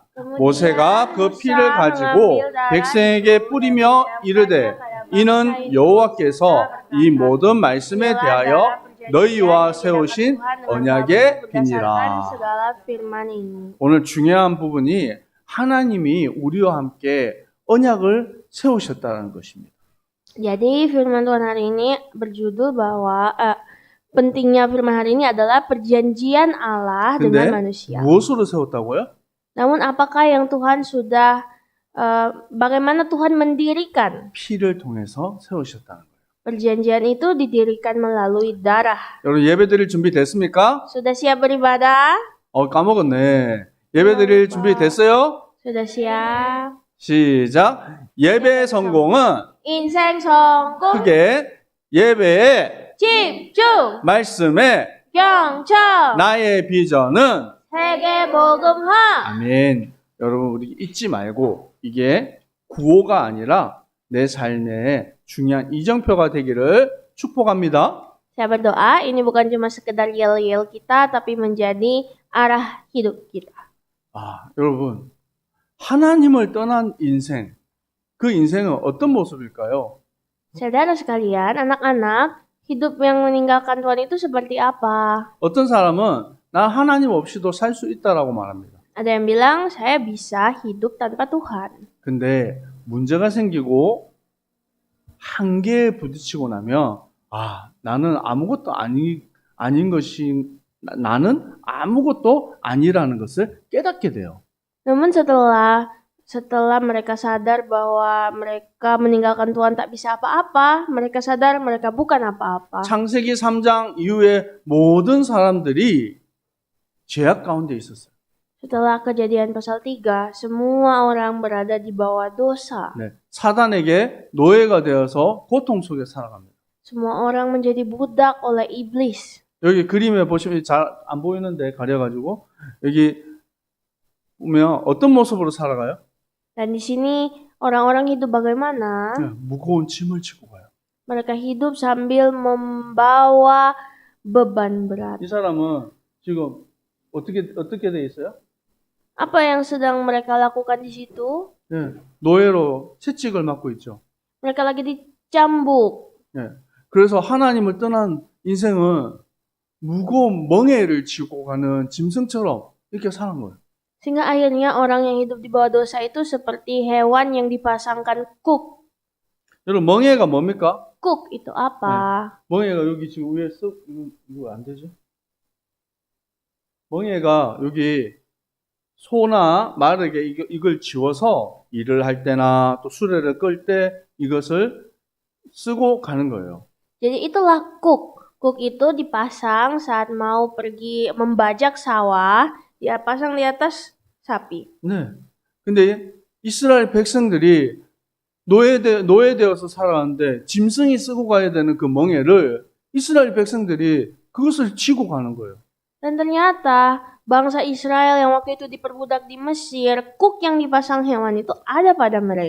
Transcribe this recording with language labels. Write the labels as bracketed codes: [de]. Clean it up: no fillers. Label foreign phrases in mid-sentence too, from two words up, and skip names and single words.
[ko] 모세가 그 피를 가지고 백성에게 뿌리며 이르되 이는 여호와께서 이 모든 말씀에 대하여 너희와 세우신 언약의 비니라. 오늘 중요한 부분이 하나님이 우리와 함께 언약을 세우셨다는 것입니다. [id] Jadi firman Tuhan hari ini berjudul bahwa pentingnya firman hari ini adalah perjanjian Allah dengan manusia. [ko] 무엇으로 세웠다고요? [id] Namun apakah yang Tuhan sudah bagaimana Tuhan mendirikan? [ko] 피를 통해서 세우셨다는 거예요. [id] Perjanjian itu didirikan melalui darah. [ko] 여러분 예배 드릴 준비 됐습니까? [id] Sudah siap beribadah? [ko] 까먹었네. 예배 드릴 준비 됐어요? [id] Sudah siap. [ko] 시작. 예배의 성공은 인생 성공. 크게 예배에 집중. 말씀에 경청. 나의 비전은 세계 복음화. 아멘. 여러분 우리 잊지 말고 이게 구호가 아니라 내 삶의 중요한 이정표가 되기를 축복합니다. [id] Saya berdoa ini bukan cuma sekedar yel-yel kita tapi menjadi arah hidup kita. [ko] 여러분 하나님을 떠난 인생, 그 인생은 어떤 모습일까요? [id] Saudara sekalian, anak-anak, hidup yang meninggalkan Tuhan itu seperti apa? [ko] 어떤 사람은 나 하나님 없이도 살 수 있다라고 말합니다. [id] Ada yang bilang saya bisa hidup tanpa Tuhan. [ko] 근데 문제가 생기고 한계에 부딪히고 나면 나는 아무것도 아닌 것이 나는 아무것도 아니라는 것을 깨닫게 돼요. [id] Namun setelah mereka sadar bahwa mereka meninggalkan Tuhan tak bisa apa-apa, mereka sadar mereka bukan apa-apa. [ko] 창세기 3장 이후에 모든 사람들이 죄악 가운데 있었어요. [id] Setelah kejadian pasal 3, semua orang berada di bawah dosa. [ko] 네, 사단에게 노예가 되어서 고통 속에 살아갑니다. [id] Semua orang menjadi budak oleh iblis. [ko] 여기 그림에 보시면 잘 안 보이는데 가려가지고 여기 보면 어떤 모습으로 살아가요? [id] Dan di sini orang-orang hidup bagaimana? [ko] 무거운 짐을 지고 가요. [id] Mereka hidup sambil membawa beban berat. [ko] 이 사람은 지금 어떻게 돼 있어요? [id] Apa yang sedang mereka lakukan di situ? [ko] 노예로 채찍을 맞고 있죠. [id] Mereka lagi dicambuk. [ko] 그래서 하나님을 떠난 인생은 무거운 멍에를 지고 가는 짐승처럼 이렇게 사는 거예요. [id] Sehingga akhirnya orang yang hidup di bawah dosa itu seperti hewan yang dipasangkan kuk. [ko] 여러분 멍에가 뭡니까? [id] Kuk itu apa? [ko] 멍에가 여기 지금 위에 이거 안 되죠? 멍에가 여기 소나 말에게 이걸 지워서 일을 할 때나 또 수레를 끌 때 이것을 쓰고 가는 거예요. [id] Jadi itulah kuk. Kuk itu dipasang saat mau pergi membajak sawah, dia pasang di atas sapi. [ko] 네. 근데 이스라엘 백성들이 노예되어서 살아가는데 짐승이 쓰고 가야 되는 그 멍에를 이스라엘 백성들이 그것을 지고 가는 거예요. [id] Dan ternyata bangsa Israel yang waktu itu diperbudak di Mesir, kuk yang dipasang hewan itu ada pada mereka.